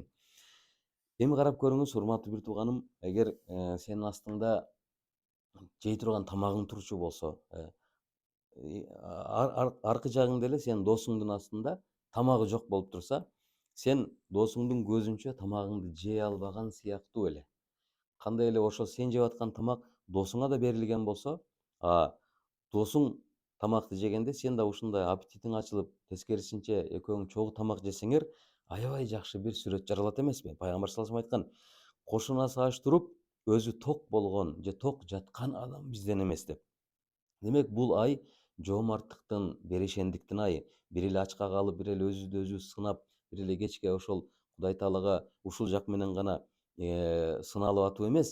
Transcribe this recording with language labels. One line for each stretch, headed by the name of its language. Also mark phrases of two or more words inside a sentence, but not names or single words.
Kyrgyz: Эми карап көрүңүз, урматтуу бир тууганым, эгер сенин астыңда жей турган тамагың турчу болсо, аркы жагыңда эле сенин досуңдун астында тамагы жок болуп турса, сен досуңдун көзүнчө тамагыңды жей албаган сыяктуу эле. Кандай эле ошо сен жеп аткан тамак досуңа да берилген болсо, досуң тамакты жегенде сен да ушундай аппетитиң ачылып, тескерисинче экөөң чогуу тамак жесеңер, аябай жакшы бир сүрөт жаралат эмеспи? Пайгамбар
Arabic: صلى الله عليه وسلم
Kyrgyz: айткан, кошунасы аш туруп, өзү ток болгон же ток жаткан адам бизден эмес деп. Демек, бул ай жоомарттыктын, берешендиктин айы. Бир эле ачка калып, бир эле өзүбүздү өзүбүз сынап, бир эле кечке ошол Кудай Таалага ушул жак менен гана сыналып атуу эмес.